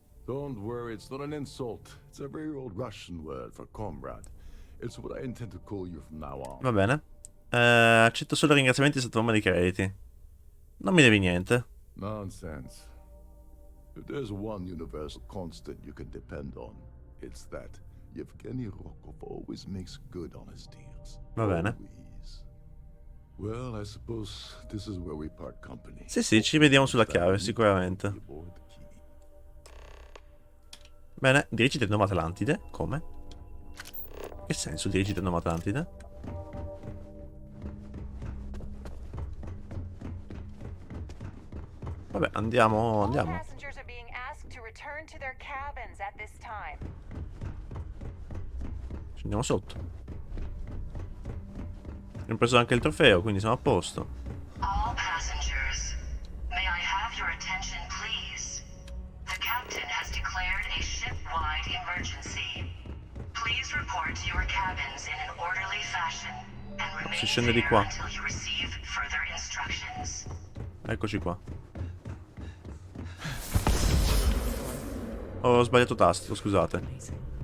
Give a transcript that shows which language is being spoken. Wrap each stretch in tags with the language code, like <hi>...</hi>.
<en>Don't worry, it's not an insult. It's a very old Russian word for comrade. It's what I intend to call you from now on.</en> <it>Va bene. Accetto solo ringraziamenti sotto forma di crediti. Non mi devi niente.</it> <en>Nonsense. If there's one universal constant you can depend on, it's that Yevgeny Rokov always makes good on his deals.</en> <it>Va bene.</it> <en>Always. Well, I suppose this is where we part company.</en> <it>Sì, ci vediamo sulla chiave, sicuramente. Bene, dirigiti a Nuova Atlantide. Come? Che senso dirigiti a Nuova Atlantide? Vabbè, andiamo.</it> <en>Passengers are being asked to return to their cabins at this time.</en> <it>Scendiamo sotto. Abbiamo preso anche il trofeo, quindi siamo a posto.</it> <en>All passengers, may I have your attention, please? The captain has declared a ship-wide emergency. Please report to your cabins in an orderly fashion and remain</en> <it>Si scende di qua.</it> <en>there until you receive further instructions.</en> <it>Eccoci qua. Ho sbagliato tasto, scusate.</it>